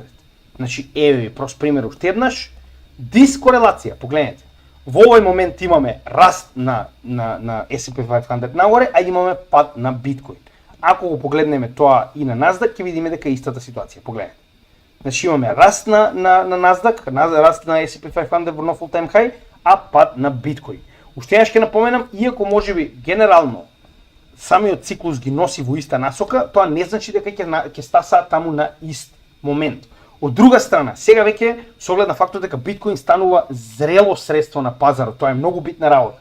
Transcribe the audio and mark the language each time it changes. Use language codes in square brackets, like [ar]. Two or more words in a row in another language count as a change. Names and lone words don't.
[mk] Значи, еве ви прост пример уште еднаш, дискорелација, погледнете. Во овој момент имаме раст на S&P 500 нагоре, а имаме пад на биткоин. Ако го погледнеме тоа и на Nasdaq, ќе видиме дека е истата ситуација, погледнете. Значи имаме раст на Nasdaq, раст на S&P 500 во нов [en] all-time high, [mk] а пад на биткоин. Уште еднаш ќе напоменам, иако можеби генерално самиот циклус ги носи во иста насока, тоа не значи дека ќе стасаат таму на ист момент. Од друга страна, сега веќе со оглед на фактот дека биткоин станува зрело средство на пазарот, тоа е многу битна работа.